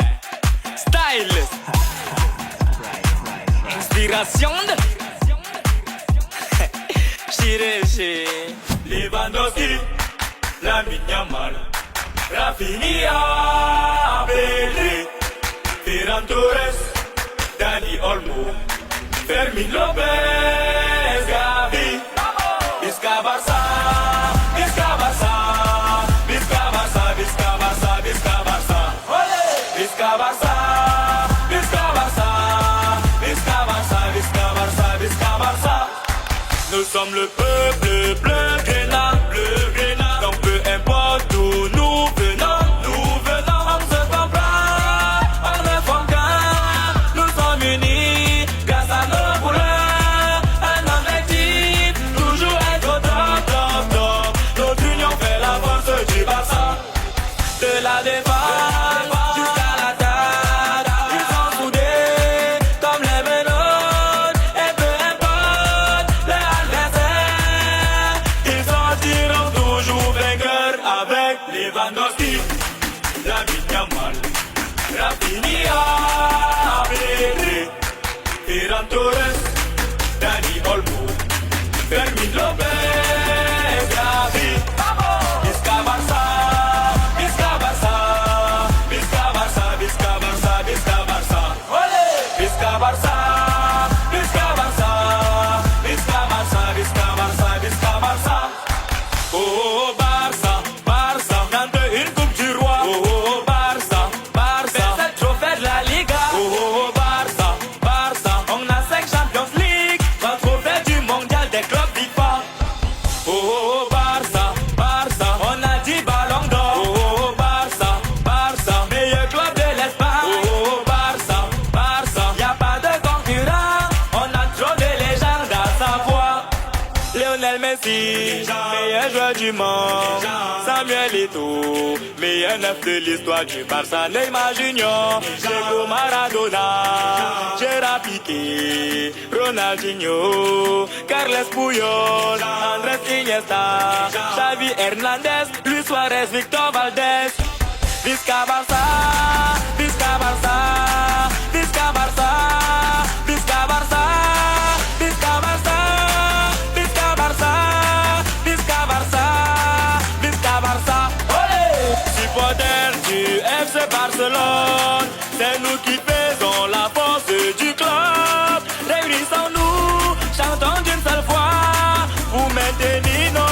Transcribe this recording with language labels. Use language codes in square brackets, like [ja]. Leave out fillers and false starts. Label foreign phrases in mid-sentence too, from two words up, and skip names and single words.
[fr] Stylist! Inspiration de... Chirurgie. [ca] Lewandowski, Lamine Yamal, Rafinha, Pedri, Ferran Torres, Dani Olmo, Fermin Lopez, Gavi, Visca Barça, Visca Barça, Visca Barça, Visca Barça, Visca Barça, Visca Barça, Visca Barça, Visca Barça, Visca Barça, Visca Barça. [fr] Nous sommes le peuple bleu grenat, donc peu importe d'où nous venons, on se comprend, on ne forme qu'un, nous sommes unis grâce à nos couleurs, un objectif, toujours être au top, top, top. Notre union fait la force du Barça, de la défense jusqu'à l'attaque, ils sont soudés comme les menottes, et peu importe l'adversaire, ils sortiront toujours vainqueurs avec Lewandowski, Lamine Yamal, Rafinha, [ca] Pedri, Ferran Torres, Dani Olmo, Fermin Lopez, Gavi, Visca Barça, Visca Barça, Visca Barça, Visca Barça, Visca Barça, Visca Barça, Visca Barça, Visca Barça, Visca Barça, Visca Barça. [fr] Oh Barça, Barça, gagne une coupe du roi. Oh Barça, Barça, c'est le trophée de la Liga. Oh Barça, Barça, on a 5 [en] Champions League, [fr] 3 trophées du mondial des clubs FIFA. Oh Barça, Barça, on a 10 ballons d'or. Oh Barça, Barça, meilleur club de l'Espagne. Oh Barça, Barça, y a pas de concurrent, on a trop de légendes à savoir. Lionel Messi, meilleur joueur du monde. Samuel Eto'o, meilleur neuf de l'histoire du Barça. Neymar Junior, Diego Maradona, Gérard Piqué, Ronaldinho, Carles Puyol, Andrés Iniesta, Xavi Hernandez, Luis Suarez, Victor Valdés. [ca] Visca Barça, Visca Barça, Visca Barça, Visca Barça, Visca Barça, Visca Barça, Visca Barça, Visca Barça. Olé! [fr] Supporters du FC Barcelone, c'est nous qui faisons la force du club. Réunissons-nous, chantons d'une seule voix, pour maintenir